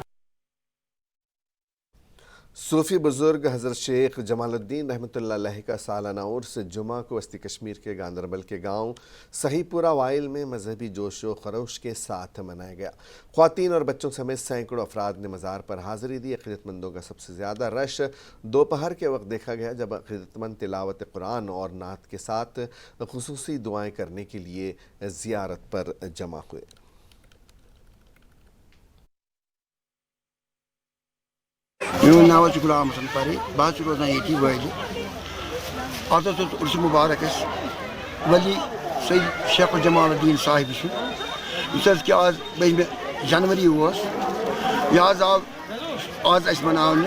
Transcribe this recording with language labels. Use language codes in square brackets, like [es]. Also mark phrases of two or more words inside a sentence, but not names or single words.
[ur] صوفی بزرگ حضرت شیخ جمال الدین رحمۃ اللہ علیہ کا سالانہ عرس جمعہ کو وسطی کشمیر کے گاندربل کے گاؤں سہی پورہ وائل میں مذہبی جوش و خروش کے ساتھ منایا گیا. خواتین اور بچوں سمیت سیکڑوں افراد نے مزار پر حاضری دی. عقیدتمندوں کا سب سے زیادہ رش دوپہر کے وقت دیکھا گیا، جب عقیدتمند تلاوت قرآن اور نعت کے ساتھ خصوصی دعائیں کرنے کے لیے زیارت پر جمع ہوئے. [ks] میون ناو چھُ غلام حسن پری، بہٕ حظ چھُس روزان ییٚتی وٲلہِ۔ اَتھ حظ اوس عُرسہِ مُبارکَس ولی سید شیخ جمال الدین صاحب سُنٛد، یُس حظ کہِ آز 2 جنوری اوس، یہِ حظ آو آز اَسہِ مَناونہٕ۔